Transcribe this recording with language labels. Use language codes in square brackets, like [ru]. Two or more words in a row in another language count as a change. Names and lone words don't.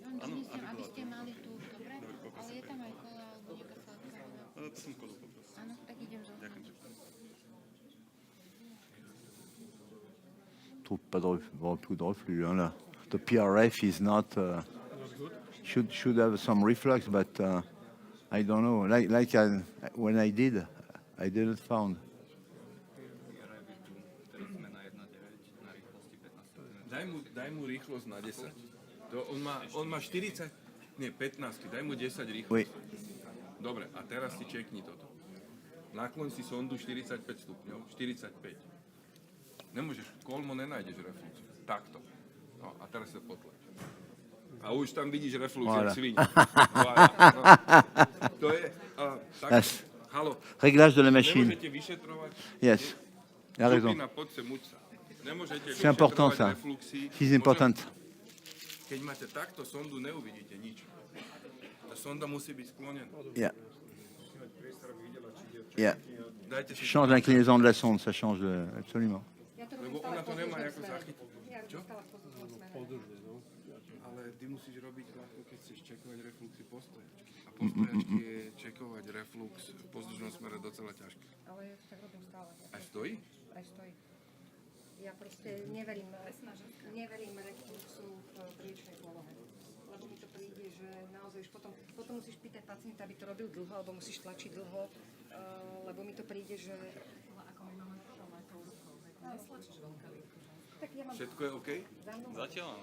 [fr] Trouve pas de beaucoup de reflux hein, là. [en] The PRF is not should have some reflux, but I don't know. Like when I didn't found. [sk] Daj mu rýchlosť na 10. On má 40, nie 15, daj mu 10 rýchlosť. [fr] Oui. [sk] Dobre, a teraz si čekni toto. Nakloň si sondu 45 stupňov, 45. Nemôžeš, kolmo nenájdeš reflux. Takto. No, a teraz sa potlač. A už tam vidíš reflux, jak sviň. To je, Halo. [fr] Réglage de la machine. [sk] Nemôžete vyšetrovať. [fr] Yes. Il a raison. [sk] Supina, poď sem, uč sa. Nemôžete [fr] C'est important [sk] vyšetrovať [fr] ça. [sk] refluxy. [fr] C'est important. [sk] Keď máte takto sondu, neuvidíte nič. Tá sonda musí byť sklonená. [en] Yeah. Yeah. [sk] Dajte si [fr] Change l'inclinaison de la sonde, ça change absolument. [sk] Lebo ona to nemá ako zachytiť. Čo? Ale ty musíš robiť ľahko, keď chceš čekovať refluxy postojačky. A postojačky je čekovať reflux v pozdĺžnom smere docela ťažké. Ale ja to tak robím stále. Aj stojí? Aj stojí. Ja proste neverím refluxu v priečnej polohe. Lebo mi to príde, že naozaj už potom musíš pýtať pacienta, aby to robil dlho, alebo musíš tlačiť dlho, lebo mi to príde, že... Všetko je OK? Zatiaľ áno.